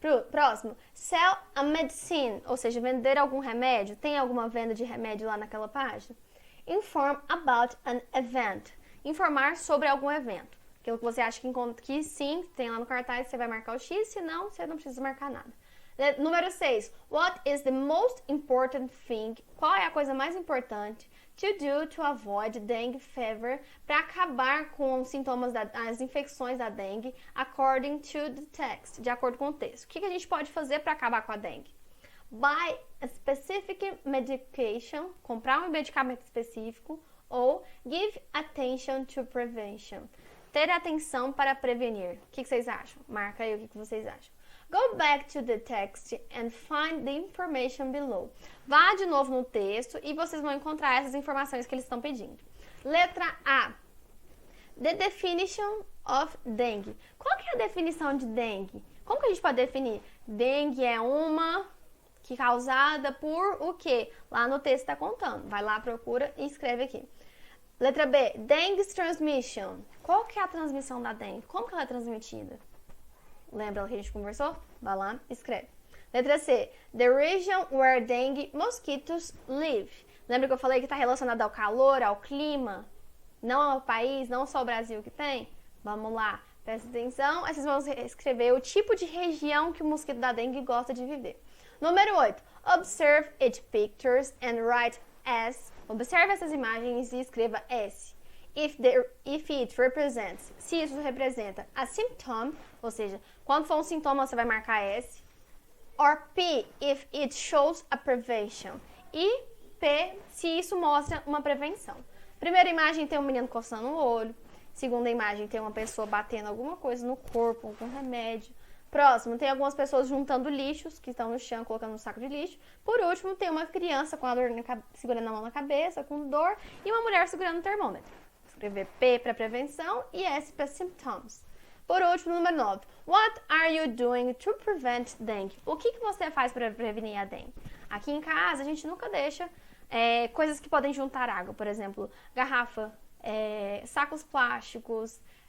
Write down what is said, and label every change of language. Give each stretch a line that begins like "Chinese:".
Portuguese: Próximo,
English: sell a medicine,
Portuguese: ou seja, vender algum remédio. Tem alguma venda de remédio lá naquela página?
English: Inform about an event,
Portuguese: informar sobre algum evento. Aquilo que você acha que sim, tem lá no cartaz, você vai marcar o X, se não, você não precisa marcar nada. Número 6,
English: what is the most important thing?
Portuguese: Qual é a coisa mais importante
English: to do to avoid dengue fever,
Portuguese: para acabar com os sintomas das infecções da dengue,
English: according to the text,
Portuguese: de acordo com o texto. O que a gente pode fazer para acabar com a dengue?
English: Buy a specific medication,
Portuguese: comprar um medicamento específico, ou
English: give attention to prevention,
Portuguese: ter atenção para prevenir. O que vocês acham? Marca aí o que vocês acham.
English: Go back to the text and find the information below.
Portuguese: Vá de novo no texto e vocês vão encontrar essas informações que eles estão pedindo. Letra A.
English: The definition of dengue.
Portuguese: Qual que é a definição de dengue? Como que a gente pode definir? Dengue é uma que causada por o quê? Lá no texto está contando. Vai lá, procura e escreve aqui. Letra B.
English: Dengue's transmission.
Portuguese: Qual que é a transmissão da dengue? Como que ela é transmitida? Lembra que a gente conversou? Vai lá, escreve. Letra C.
English: The region where dengue mosquitoes live.
Portuguese: Lembra que eu falei que está relacionado ao calor, ao clima? Não ao país, não só o Brasil que tem? Vamos lá, presta atenção. Aí vocês vão escrever o tipo de região que o mosquito da dengue gosta de viver. Número 8.
English: Observe its pictures and write S.
Portuguese: Observe essas imagens e escreva S.
English: If it represents,
Portuguese: se isso representa
English: a symptom,
Portuguese: ou seja, quando for um sintoma você vai marcar S.
English: Or P, if it shows a prevention.
Portuguese: E P, se isso mostra uma prevenção. Primeira imagem tem um menino coçando o olho. Segunda imagem tem uma pessoa batendo alguma coisa no corpo, algum remédio. Próximo, tem algumas pessoas juntando lixos que estão no chão, colocando no saco de lixo. Por último, tem uma criança com a dor segurando a mão na cabeça, com dor, e uma mulher segurando o termômetro. Escrever P para prevenção e S para symptoms. Por último, número 9.
English: What are you doing to prevent dengue?
Portuguese: O que você faz para prevenir a dengue? Aqui em casa, a gente nunca deixa coisas que podem juntar água. Por exemplo, garrafa, sacos plásticos,